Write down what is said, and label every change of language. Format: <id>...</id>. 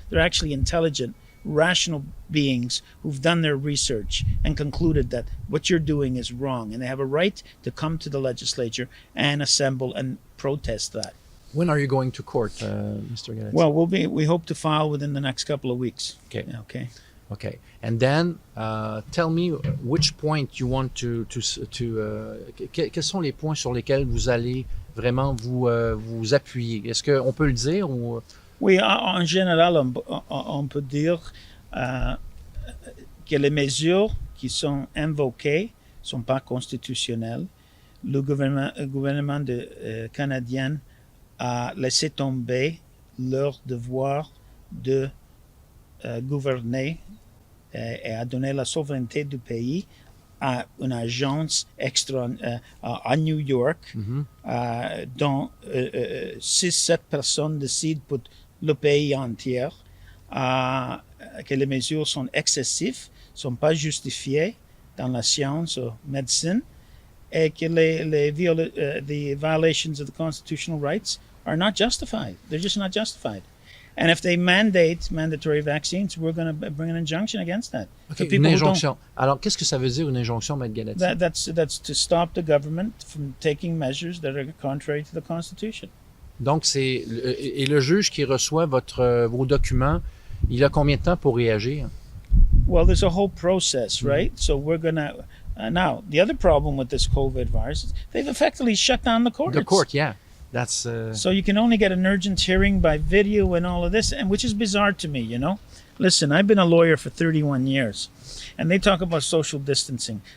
<en>They're actually intelligent, rational beings who've done their research and concluded that what you're doing is wrong, and they have a right to come to the legislature and assemble and protest that. When are you going to court, Mr. Galetti? Well, we hope to file within the next couple of weeks. Okay. Okay. Okay. And then, tell me which point you want</en> <fr>quels sont les points sur lesquels vous allez vraiment vous appuyer? Est-ce qu'on peut le dire ou... Oui, en général, on peut dire que les mesures qui sont invoquées ne sont pas constitutionnelles. Le gouvernement canadien a laissé tomber leur devoir de gouverner et a donné la souveraineté du pays à une agence extra à New York, dont 6-7 personnes décident pour le pays entier, que les mesures sont excessives, ne sont pas justifiées dans la science ou médecine, et que</fr> <en>the violations of the constitutional rights are not justified. They're just not justified. And if they mandate mandatory vaccines, we're going to bring an injunction against that.</en> <fr>Okay, une injonction. Alors, qu'est-ce que ça veut dire, une injonction, M. Galetti?</fr> <en>That's to stop the government from taking measures that are contrary to the Constitution.</en> <fr>Donc, et le juge qui reçoit vos documents, il a combien de temps pour réagir?</fr> <en>Well, there's a whole process, right? So we're going to... now, the other problem with this COVID virus is they've effectively shut down the courts. The court, yeah. That's So you can only get an urgent hearing by video and all of this, and which is bizarre to me, you know? Listen, I've been a lawyer for 31 years, and they talk about social distancing.</en>